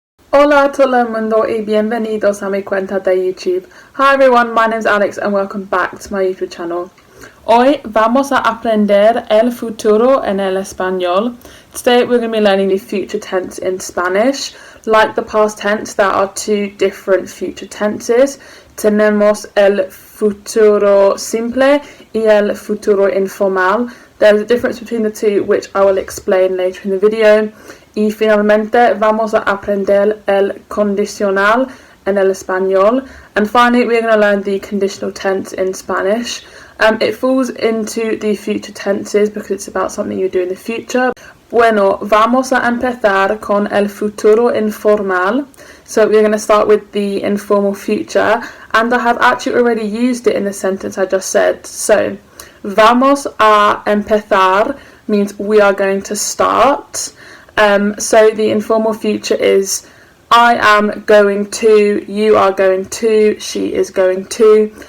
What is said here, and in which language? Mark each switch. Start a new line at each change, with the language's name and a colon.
Spanish: Hola, todo mundo y bienvenidos a mi cuenta de YouTube.
English: Hi everyone, my name is Alex and welcome back to my YouTube channel.
Spanish: Hoy vamos a aprender el futuro en el español.
English: Today we're going to be learning the future tense in Spanish. Like the past tense, there are two different future tenses.
Spanish: Tenemos el futuro simple y el futuro informal.
English: There's a difference between the two which I will explain later in the video.
Spanish: Y finalmente vamos a aprender el conditional en el español.
English: And finally we're going to learn the conditional tense in Spanish. It falls into the future tenses because it's about something you do in the future.
Spanish: Bueno, vamos a empezar con el futuro informal.
English: So we're going to start with the informal future, and I have actually already used it in the sentence I just said. So,
Spanish: vamos a empezar
English: means we are going to start. So the informal future is I am going to, you are going to, she is going to.